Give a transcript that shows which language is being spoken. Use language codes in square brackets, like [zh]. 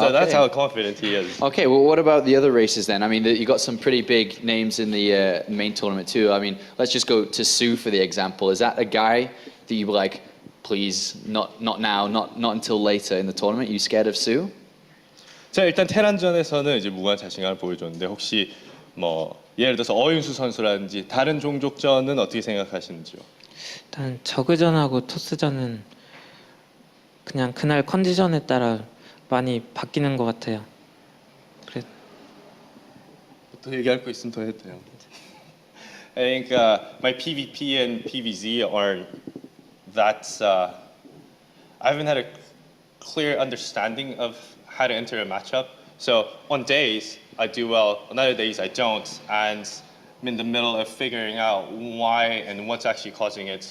[en] So that's okay. how confident he is. Okay, well, what about the other races then? I mean, you got some pretty big names in the main tournament too. I mean, let's just go to Sue for the example. Is that a guy that you were like, please, not now, not until later in the tournament? Are you scared of Sue? [ko] 자, 일단 테란전에서는 이제 무한 자신감을 보여줬는데 혹시 뭐 예를 들어서 어윤수 선수라든지 다른 종족전은 어떻게 생각하시는지요? 일단 저그전하고 토스전은 그냥 그날 컨디션에 따라 많이 바뀌는 것 같아요. 그래 더 얘기할 거 있으면 더 해도 돼요. [en] I think my PvP and PvZ are that I haven't had a clear understanding of how to enter a matchup. So on days I do well, on other days I don't, and I'm in the middle of figuring out why and what's actually causing it.